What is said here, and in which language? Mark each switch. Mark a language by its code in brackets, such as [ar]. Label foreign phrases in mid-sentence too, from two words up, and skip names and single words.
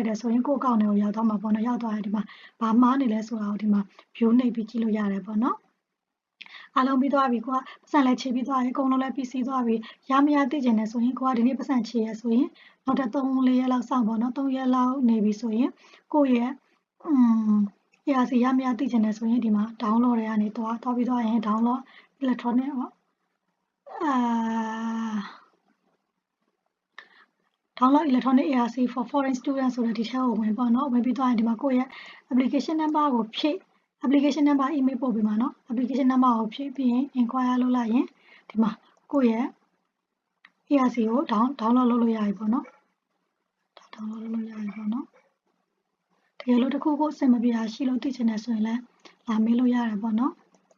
[my] တယ်ဆိုရင်ကိုယ့် account တွေကိုရောက်သွားမှာပေါ့နော်ရောက်သွားရင်ဒီမှာဘာမှားနေလဲဆိုတာကိုဒီမှာ view နှိပ်ပြီးကြည့်လို့ရတယ်ပေါ့နော်အားလုံးပြီးသွားပြီကိုကပတ်စံလည်းချေပြီးသွားရင်အကုန်လုံးလည်းပြီးစီးသွားပြီရမရသိကျင်တယ်ဆိုရင်ကိုကဒီနေ့ပတ်စံချေရဆိုရင်နောက်ထပ်3-4ရက်လောက်စောင့်ပေါ့နော်3ရက်လောက်နေပြီဆိုရင်ကိုယ့်ရဲ့ARC ရမရသိကျင်တယ်ဆိုရင်ဒီမှာ download တွေကနေသွားပြီးသွားရင် [en] download electronic [my] ပေါ့ [en] download electronic ARC for foreign students [my] ဆိုတဲ့ဒီထဲကိုဝင်ပေါ့နော်ဝင်ပြီးသွားရင်ဒီမှာကိုယ့်ရဲ့ [en] application number [my] ကိုဖြည့် [en] application number email [my] ပို့ပေးမှာနော် [en] application number [my] ကိုဖြည့်ပြီးရင် inquire လုပ်လိုက်ရင်ဒီမှာကိုယ့်ရဲ့ ARC ကို download လုပ်လို့ရပြီပေါ့နော် download လုပ်လို့ရပြီပေါ့နော်တကယ်လို့တစ်ခုခုအဆင်မပြေတာရှိလို့သိချင်တယ်ဆိုရင်လည်းလာမေးလို့ရတယ်ပေါ့နော်